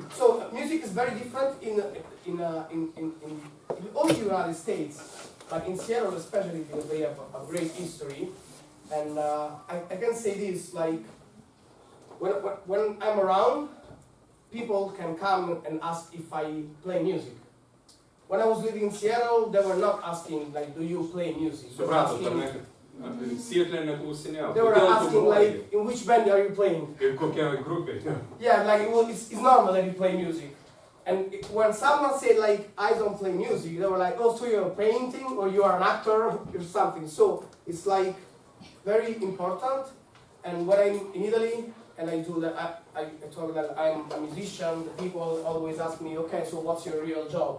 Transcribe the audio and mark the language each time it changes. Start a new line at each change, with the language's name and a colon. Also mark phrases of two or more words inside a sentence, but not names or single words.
English: So music is very different in all the United States, but in Seattle especially because they have a great history. And I can say this, like, when I'm around, people can come and ask if I play music. When I was living in Seattle, they were not asking, like, do you play music?
Lithuanian: Suprantu, Sietle neklausinėjau.
English: They were asking like, in which band are you playing?
Lithuanian: Ir kokia grupė.
English: Yeah, like it's normal that you play music. And when someone said like, I don't play music, they were like, oh, so you're painting or you are an actor or something. So it's like very important. And when I'm in Italy and I do that, I talk that I'm a musician, the people always ask me, okay, so what's your real job?